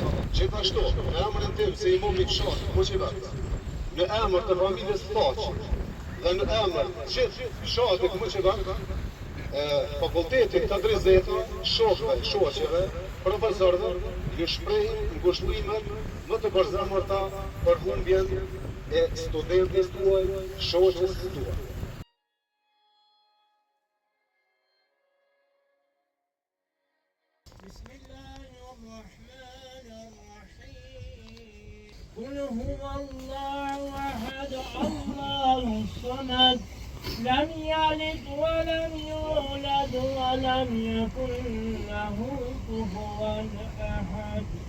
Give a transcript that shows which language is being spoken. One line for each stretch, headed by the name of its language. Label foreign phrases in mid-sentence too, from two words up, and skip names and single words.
Albanian: Gjithashtu, në emrin tim se imam I fshat Hoqivet, në emër të familjes Faqi dhe në emër gjithë fshatit Hoqivet, fakultetit të Drizeta, shokëve, shoqeve, profesorëve, ju shpreh ngushëllimet më të përzemërta për humbjen e studentes tuaj, shoqes tuaj.
Arabic: بسم الله الرحمن الرحيم قل هو الله أحد الله الصمد لم يلد ولم يولد ولم يكن له كفوا أحد